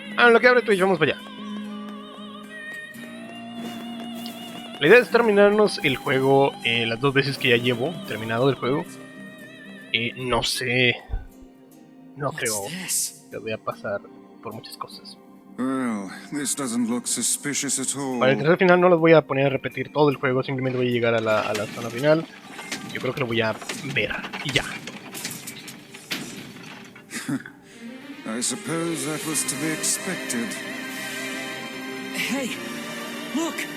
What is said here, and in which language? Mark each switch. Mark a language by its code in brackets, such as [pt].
[es] Lo que abre Twitch, vamos para allá. La idea es terminarnos el juego las 2 veces que ya llevo terminado del juego. No sé, no creo que voy a pasar por muchas cosas. [en] Well, this doesn't look suspicious at all. [es] Para el tercer final no los voy a poner a repetir todo el juego, simplemente voy a llegar a la zona final. Yo creo que lo voy a ver y ya. [en] I suppose that was to be expected. Hey, look!